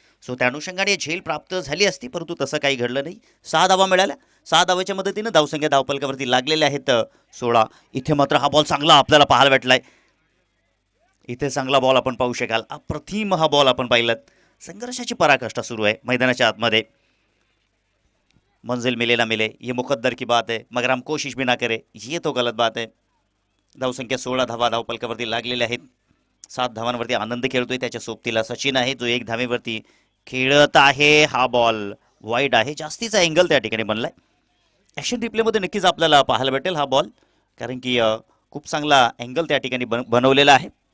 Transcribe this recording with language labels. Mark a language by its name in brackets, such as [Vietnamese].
[Marathi] So त्या अनुषंगाने झेल प्राप्त झाली असती, परंतु तसं काही घडलं नाही. 6 धावा मिळाल्या. 6 धावाच्या मदतीनं धावसंख्या धावपलकावरती लागलेल्या आहेत 16. इथे मात्र हा बॉल चांगला आपल्याला पाहायला भेटलाय. इथे चांगला बॉल आपण पाहू शकाल. अप्रतिम हा बॉल आपण पाहिलात. संघर्षाची पराकाष्ठा सुरू आहे मैदानाच्या आतमध्ये. [Hindi] मंजिल मिले ना मिले ये मुकद्दर की बात है, मगर हम कोशिश भी ना करें ये तो गलत बात है. [Marathi] धावसंख्या 16 धावा धावपलकावरती लागलेल्या आहेत. 7 धावांवरती आनंद खेळतोय. त्याच्या सोबतीला सचिन आहे जो 1 धावेवरती खेळत आहे. हा बॉल वाईड आहे. जास्तीचा अँगल त्या ठिकाणी बनलाय. ॲक्शन रिप्लेमध्ये नक्कीच आपल्याला पाहायला भेटेल हा बॉल, कारण की खूप चांगला अँगल त्या ठिकाणी बनवलेला आहे.